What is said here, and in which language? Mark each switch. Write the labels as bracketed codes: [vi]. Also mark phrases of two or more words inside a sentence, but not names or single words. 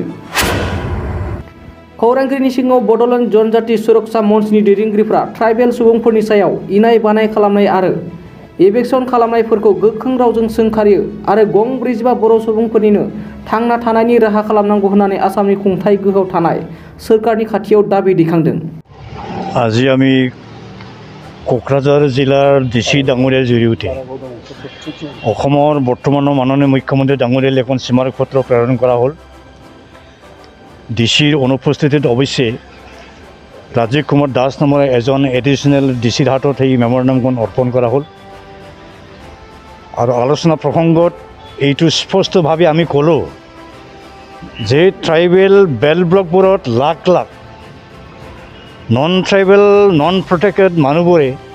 [brx] खौरांगिरिनि सिगाङाव बड'लेण्ड जनजाति सुरक्षा मंचनि दैदेनगिरिफ्रा ट्राइबेल सुबुंफोरनि सायाव इनाय बानाय खालामनाय आरो एभेक्सन खालामनायफोरखौ गोख्रों रावजों सोंखारियो आरो गं 45 बर' सुबुंफोरनिनो थांना थानायनि राहा खालामनांगौ होननानै आसामनि खुंथाय गोहोआव थानाय सोरखारनि खाथियाव दाबि दैखांदों। [as] আজি আমি কোকৰাঝাৰ জিলাৰ ডিচি ডাঙৰীয়াৰ জৰিয়তে অসমৰ বৰ্তমানৰ মাননীয় মুখ্যমন্ত্ৰী ডাঙৰীয়ালৈ এখন স্মাৰক পত্ৰ প্ৰেৰণ কৰা হ'ল। ডিচিৰ অনুপস্থিতিত অৱশ্যে ৰাজীৱ কুমাৰ দাস নামৰ এজন এডিশ্যনেল ডিচিৰ হাতত সেই মেমৰেণ্ডামখন অৰ্পণ কৰা হ'ল আৰু আলোচনা প্ৰসংগত এইটো স্পষ্টভাৱে আমি ক'লোঁ যে [en] tribal belt [as] ব্লকবোৰত লাখ লাখ [en] non tribal non protected [as] মানুহবোৰে